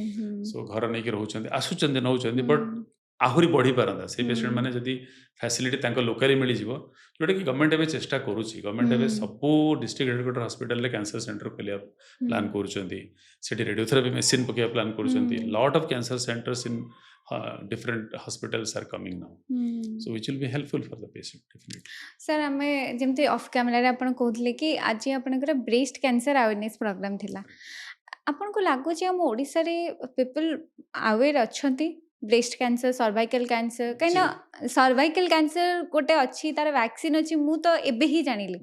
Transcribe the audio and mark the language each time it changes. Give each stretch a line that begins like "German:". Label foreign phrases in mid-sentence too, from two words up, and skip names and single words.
Odia: ସୋ ଘର ନେଇକି ରହୁଛନ୍ତି, ଆସୁଛନ୍ତି, ନେଉଛନ୍ତି, ହୁଁ ବଟ୍ ଆହୁରି ବଢ଼ିପାରନ୍ତା ସେଇ ହୁଁ ପେସେଣ୍ଟ ମାନେ ଯଦି ଫ୍ୟାସିଲିଟି ତାଙ୍କ ଲୋକାଲି ମିଳିଯିବ, ଯୋଉଟାକି ଗଭର୍ଣ୍ଣମେଣ୍ଟ ଏବେ ଚେଷ୍ଟା କରୁଛି। ଗଭର୍ଣ୍ଣମେଣ୍ଟ ଏବେ ହୁଁ ସବୁ
English: district headquarter hospitalରେ cancer center
Odia: ଖୋଲିବା ହୁଁ ପ୍ଲାନ୍ କରୁଛନ୍ତି, ସେଠି
English: radiotherapy machine
Odia: ପକେଇବା ପ୍ଲାନ୍ କରୁଛନ୍ତି। ହୁଁ
English: lot of cancer centers in different hospitals are coming now, ହୁଁ so which will be helpful for the patient definitely.
Odia: ସାର୍ ଆମେ ଯେମିତି
English: off cameraରେ
Odia: ଆପଣ କହୁଥିଲେ କି ଆଜି ଆପଣଙ୍କର
English: breast cancer awareness program
Odia: ଥିଲା, ଆପଣଙ୍କୁ ଲାଗୁଛି ଆମ ଓଡ଼ିଶାରେ
English: people aware
Odia: ଅଛନ୍ତି
English: breast cancer, cervical cancer?
Odia: କାହିଁକିନା
English: cervical cancer
Odia: ଗୋଟେ ଅଛି, ତାର ଭ୍ୟାକ୍ସିନ୍ ଅଛି, ମୁଁ ତ ଏବେ ହିଁ ଜାଣିଲି,